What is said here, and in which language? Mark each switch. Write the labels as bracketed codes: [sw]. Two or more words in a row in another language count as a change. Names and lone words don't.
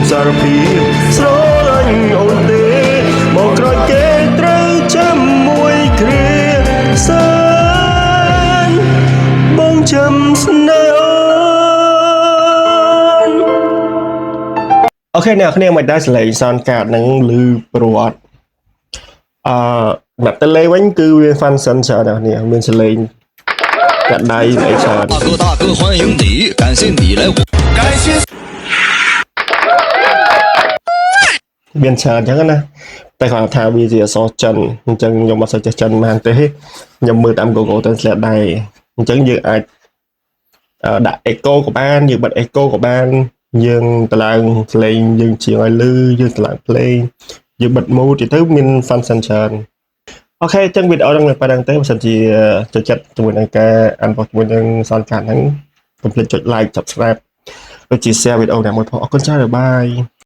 [km] ពីស្រឡាញ់អូនទេមកក្រោយគេត្រូវចាំមួយគ្រាសានបងចាំស្នេហ៍អូខេអ្នកគ្នាមិនដែរសលេងសនកាតនឹងឮព្រោះអត់អ្នកទៅលេងវិញគឺវា function ច្រើនអ្នកគ្នាមានសលេងកាត់ដៃអីច្រើន [zh] 大哥欢迎你感谢你来我感谢 [km] មានច្រើនអញ្ចឹងណាតែគាត់ថាវាជាអក្សរចិនអញ្ចឹងខ្ញុំអត់សូវចេះចិនបានទេ ខ្ញុំមើលតាម Google Translate ដែរអញ្ចឹងយើងអាចដាក់ echo ក៏បានយើងបិទ echo ក៏បានយើងតម្លើងភ្លេងយើងជាងឲ្យលឺយើងតម្លើងភ្លេងយើងបិទ mode ទៅមាន function ច្រើនអូខេអញ្ចឹងវីដេអូហ្នឹងប៉ុណ្្នឹងទេបើសិនជាចូលចិត្តជាមួយនឹងការអានបទជាមួយនឹងសនកាតហ្នឹងកុំភ្លេចចុច [en] like subscribe [km] ដូចជា share វីដេអូនេះមួយផងអរគុណច្រើនបាយ